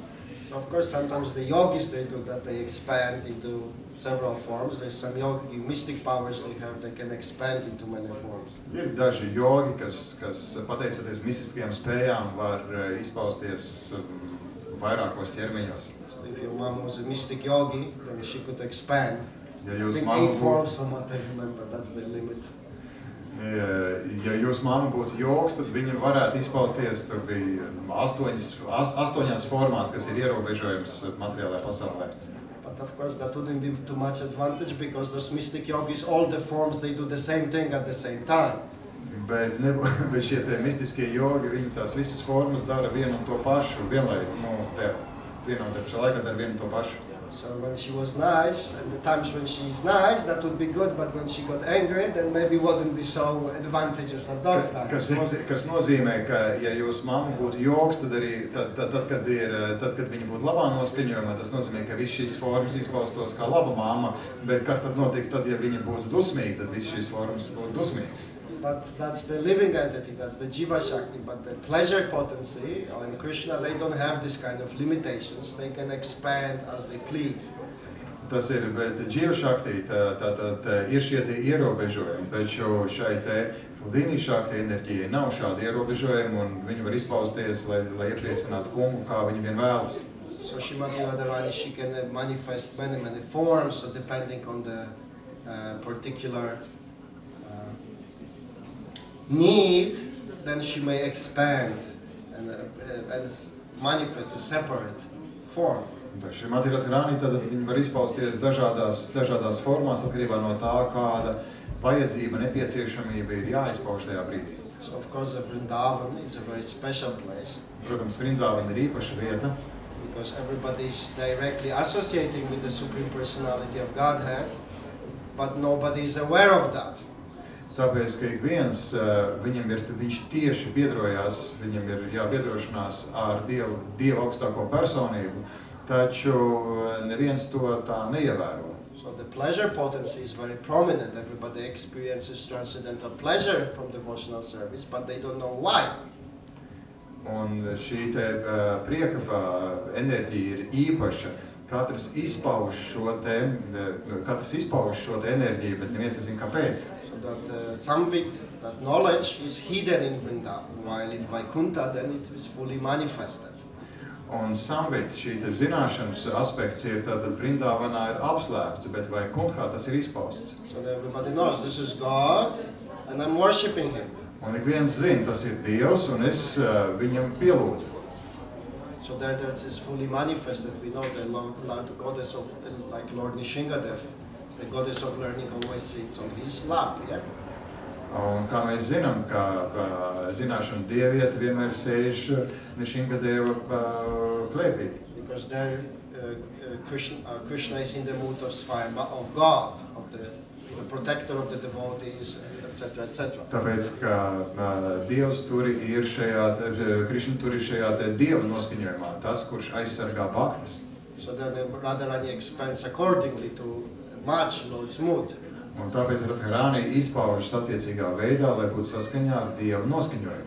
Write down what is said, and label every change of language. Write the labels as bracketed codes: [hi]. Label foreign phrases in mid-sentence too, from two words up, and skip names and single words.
[en] So of course, sometimes the yogis, they do that, they expand into several forms. There's some yogi, mystic powers they have, they can expand into many forms. [lv] Ir daži jogi, kas pateicoties mistiskajām spējām, var izpausties vairākos ķermeņos. [en] So if your mom was a mystic yogi, then she could expand. [lv] Ja jūs [en] 8 forms from what I remember, that's the limit. [lv] Ja jūs mamma būtu jogs, tad viņa varētu izpausties, tur bija 8 formās, kas ir ierobežojums materiālajā pasaulē. [en] But of course that wouldn't be too much advantage because those mystic yogis, all the forms, they do the same thing at the same time. [lv] Bet šie tie mistiskie jogi, viņi tās visas formas dara vienu un to pašu, vienā un te pašā laikā dara vienu un to pašu. [en] So when she was nice, and the times when she's nice, that would be good, but when she got angry, then maybe wouldn't be so advantageous at those times. [lv] Kas nozīmē, ka ja jūsu mamma būtu jogs, tad arī, tad, kad viņa būtu labā noskaņojumā, tas nozīmē, ka viss šīs formas izpaustos kā laba mamma, bet kas tad notika tad, ja viņa būtu dusmīga, tad viss šīs formas būtu dusmīgas. [en] But that's the living entity, that's the Jiva Shakti. But the pleasure potency, or in Krishna, they don't have this kind of limitations. They can expand as they please. [lv] Tas ir, bet Jiva Shakti, tātad ir šie tie ierobežojumi, taču šai te Dini Shakti enerģijai nav šādi ierobežojumi, un viņi var izpausties, lai iepriecinātu kungu, kā viņi vien vēlas. [en] So Srimati Radharani, she can manifest many forms, so depending on the particular need, then she may expand and manifest a separate form. [lv] Srimati Radharani, tad viņi var izpausties dažādās formās, atkarībā no tā, kāda vajadzība, nepieciešamība ir jāizpauž tajā brīdī. [en] So of course the Vrindavan is a very special place. [lv] Protams, Vrindavan ir īpaša vieta, [en] because everybody is directly associating with the Supreme Personality of Godhead, but nobody is aware of that. [lv] Tāpēc, ka ik viens, viņš tieši biedrojās, viņam ir jābiedrošanās ar Dievu augstāko personību, taču neviens to tā neievēro. [en] So the pleasure potency is very prominent. Everybody experiences transcendental pleasure from devotional service, but they don't know why. [lv] Un šī te prieka enerģija ir īpaša. Katrs izpauž šo te enerģiju, bet neviens nezina kāpēc. [en] So that samvit, that knowledge is hidden in Vrindavan, while in Vaikuntha then it is fully manifested. [lv] Un samvit, šī te zināšanas aspekts ir tātad Vrindavanā ir apslēpts, bet Vaikunthā tas ir izpausts. [en] So that everybody knows this is God and I'm worshipping Him. [lv] Un ik viens zina, tas ir Dievs un es viņam pielūdzu. [en] So there it is fully manifested. We know the Lord goddess of, like Lord Nishingadev, the goddess of learning always sits on his lap, yeah? [lv] Un kā mēs zinām, ka zināšana dieviete vienmēr sēž Nishingadeva klēpī. [en] Because there Krishna is in the mood of God, of the protector of the devotees, etc., etc. [lv] Tāpēc, ka Dievs tur ir Krishna tur ir šajā te Dieva noskaņojumā, tas, kurš aizsargā bhaktas. [en] So then Radharani expands accordingly to match Lord's mood. [lv] Un tāpēc Radharani izpaužas attiecīgā veidā, lai būtu saskaņā ar Dieva noskaņojumu.